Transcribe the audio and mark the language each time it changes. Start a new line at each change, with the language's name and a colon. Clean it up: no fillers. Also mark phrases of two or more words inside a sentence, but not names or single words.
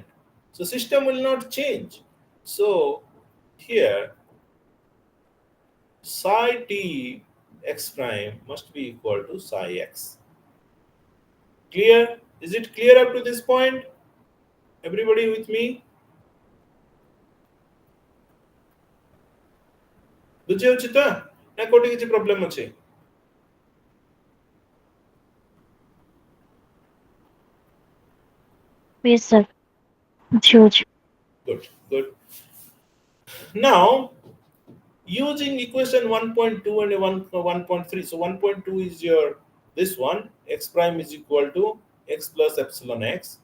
English: So system will not change. So here psi t x prime must be equal to psi x. Clear? Is it clear up to this point? Everybody with me?
Odia: ବୁଝି ହେଉଛି ତ ନା କୋଉଠି କିଛି ପ୍ରୋବ୍ଲେମ ଅଛି?
English: Yes, sir. Huge. Good, good. Now, using equation 1.2 and 1.3, so 1.2 is your this one, x prime is equal to x plus epsilon x.